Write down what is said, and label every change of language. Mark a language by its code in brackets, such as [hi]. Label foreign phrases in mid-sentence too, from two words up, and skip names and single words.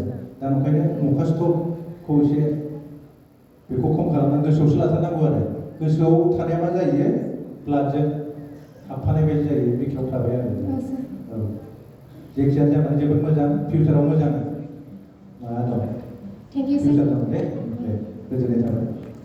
[brx] दा ओंखायनो मखास्थ'खौ एसे बेखौ खम खालामनानै गोसोआवसो लाथारनांगौ आरो. गोसोआव थानाया मा जायो? ब्लाडजों हाबफानाय बायदि जायो, बिखायाव थाबाय आरो. जायखिजाया जानानै जोबोद मोजां, फिउचाराव मोजां मा दं? [en] Thank you sir. [brx] फिउचार दं दे, गोजोननाय थाबाय.